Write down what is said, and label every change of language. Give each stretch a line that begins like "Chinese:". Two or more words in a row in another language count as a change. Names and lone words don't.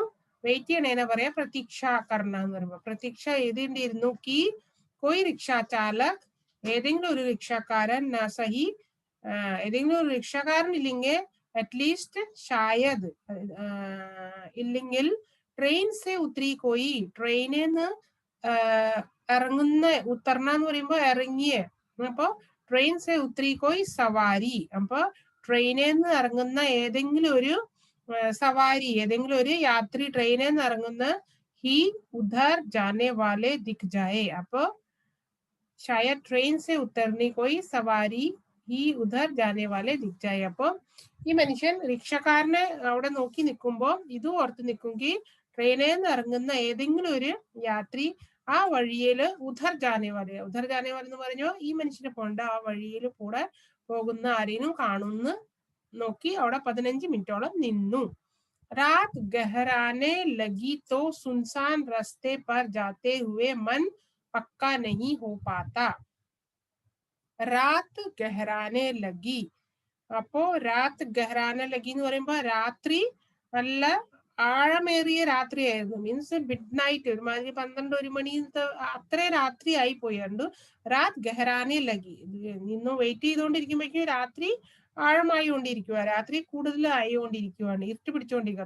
Malayalam: വെയിറ്റ് ചെയ്യണേനെ പറയാ
Hindi: प्रतीक्षा करना
Malayalam: എന്ന് പറയുമ്പോ. പ്രതീക്ഷ എഴുതേണ്ടിയിരുന്നു
Hindi: कि कोई रिक्शा चालक,
Malayalam: ഏതെങ്കിലും ഒരു റിക്ഷക്കാരൻ, സഹി ഏതെങ്കിലും ഒരു റിക്ഷക്കാരൻ ഇല്ലെങ്കിൽ അറ്റ്ലീസ്റ്റ് ഷായദ്, ഇല്ലെങ്കിൽ
Hindi: ट्रेन से उतरी कोई,
Malayalam: ട്രെയിനിന്ന് ഇറങ്ങുന്ന, ഉത്തർന്ന എന്ന് പറയുമ്പോ ഇറങ്ങിയ. അപ്പൊ
Hindi: ट्रेन से उतरी कोई सवारी,
Malayalam: അപ്പൊ ട്രെയിനിൽ നിന്ന് ഇറങ്ങുന്ന ഏതെങ്കിലും ഒരു സവാരി, ഏതെങ്കിലും ഒരു യാത്രി ട്രെയിനിൽ നിന്ന് ഇറങ്ങുന്ന
Hindi: ही उधर जाने वाले दिख जाए. അപ്പൊ शायद ट्रेन से उतरने कोई सवारी ही उधर जाने वाले दिख जाए.
Malayalam: അപ്പൊ ഈ മനുഷ്യൻ റിക്ഷക്കാരനെ അവിടെ നോക്കി നിൽക്കുമ്പോ ഇത് ഓർത്ത് നിൽക്കുമെങ്കിൽ ട്രെയിനിൽ നിന്ന് ഇറങ്ങുന്ന ഏതെങ്കിലും ഒരു യാത്രി ആ വഴിയില്
Hindi: उधर जानेवाला, उधर जानेवाला
Malayalam: എന്ന് പറഞ്ഞോ ഈ മനുഷ്യനെ പോണ്ട ആ വഴിയിൽ കൂടെ പോകുന്ന ആരെയും കാണുന്നു നോക്കി അവിടെ 15 മിനിറ്റോളം നിന്നു.
Hindi: रात गहराने लगी तो सुनसान रास्ते पर जाते हुए मन पक्का नहीं हो पाता. रात गहराने लगी.
Malayalam: അപ്പോ
Hindi: रात गहराने लगी
Malayalam: എന്ന് പറയുമ്പോ രാത്രി നല്ല ആഴമേറിയ രാത്രിയായിരുന്നു.
English: means midnight,
Malayalam: ഒരുമാതിരി 12-1 മണി അത്ര രാത്രി ആയി പോയുണ്ട്.
Hindi: रात गहराने लगी,
Malayalam: നിന്ന് വെയിറ്റ് ചെയ്തുകൊണ്ടിരിക്കുമ്പോഴേക്കും രാത്രി ആഴമായി കൊണ്ടിരിക്കുക, രാത്രി കൂടുതൽ ആയിക്കൊണ്ടിരിക്കുകയാണ്, ഇരുട്ട് പിടിച്ചുകൊണ്ടിരിക്കുക.